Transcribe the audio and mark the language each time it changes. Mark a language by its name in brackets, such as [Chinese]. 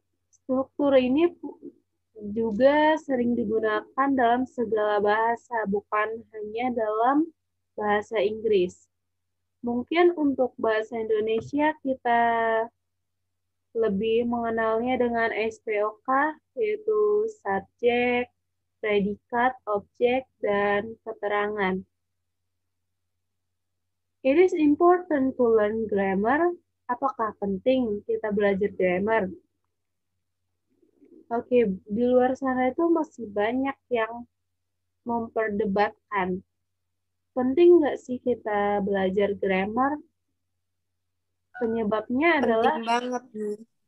[Indonesian] Struktur ini juga sering digunakan dalam segala bahasa, bukan hanya dalam bahasa Inggris. Mungkin untuk bahasa Indonesia kita lebih mengenalnya dengan SPOK, yaitu subjek, predikat, objek, dan keterangan. [English] It is important to learn grammar. [Indonesian] Apakah penting kita belajar grammar? Oke, di luar sana itu masih banyak yang memperdebatkan. Penting nggak sih kita belajar grammar? Penyebabnya adalah Penting banget nih.